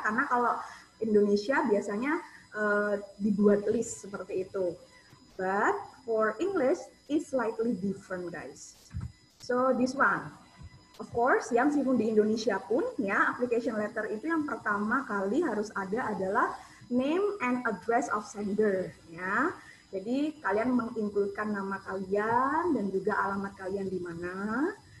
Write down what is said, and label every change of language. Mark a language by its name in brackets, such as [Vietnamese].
[Indonesian] Karena kalau Indonesia biasanya dibuat list seperti itu. [English] But for English, it's slightly different, guys. So this one. [Indonesian] Of course, yang meskipun di Indonesia pun ya application letter itu yang pertama kali harus ada adalah [English] name and address of sender [Indonesian] ya. Jadi kalian menginkludkan nama kalian dan juga alamat kalian di mana.